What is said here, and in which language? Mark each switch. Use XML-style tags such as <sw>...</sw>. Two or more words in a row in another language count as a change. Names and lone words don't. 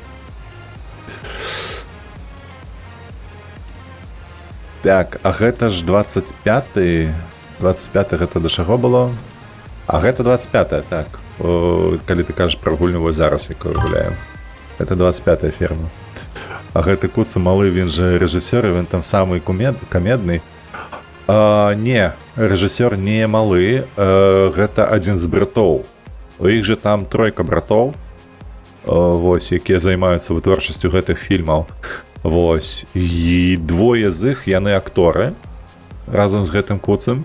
<be>Так, а гэта ж 25-й, 25-й гэта да чаго было? А гэта 25-я, так. Калі ты кажаш пра гульню, вось зараз, якую гуляем. Гэта 25-я ферма. А гэты куца малы, він же рэжысёр, він там самы камедны. Не, рэжысёр не малы, гэта адзін з братоў. У іх же там тройка братоў, вось, якія займаюцца вытворчасцю гэтых фільмаў. Вось, і двое з іх, яны акторы, разам з гэтым куцам.</be>